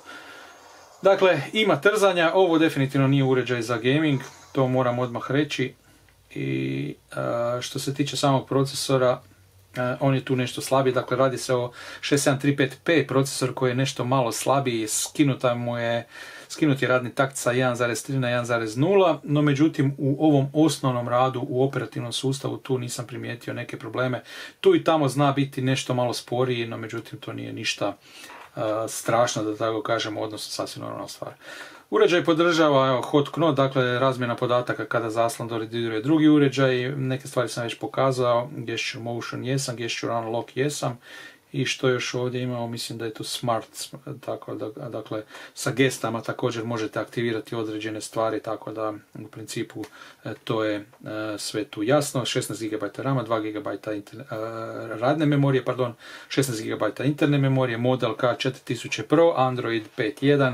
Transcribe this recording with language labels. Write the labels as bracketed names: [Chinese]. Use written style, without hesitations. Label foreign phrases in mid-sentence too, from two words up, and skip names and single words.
[Croatian] Dakle, ima trzanja, ovo definitivno nije uređaj za gaming, to moram odmah reći, i što se tiče samog procesora, on je tu nešto slabiji, dakle radi se o 6735P procesor koji je nešto malo slabiji, skinut je radni takt sa 1.3 na 1.0, no međutim u ovom osnovnom radu u operativnom sustavu tu nisam primijetio neke probleme. Tu i tamo zna biti nešto malo sporiji, no međutim to nije ništa strašno, da tako kažemo, odnosno sasvim normalna stvar. Uređaj podržava [English] hot knot, [Croatian] dakle razmjena podataka kada zaslon dodiruje drugi uređaj, neke stvari sam već pokazao, [English] gesture motion [Croatian] jesam, [English] gesture unlock [Croatian] jesam, i što još ovdje imamo, mislim da je tu smart, tako da, dakle sa gestama također možete aktivirati određene stvari, tako da u principu to je sve tu jasno. 16 GB RAM, 2 GB radne memorije, 16 GB interne memorije, model K4000 Pro, Android 5.1.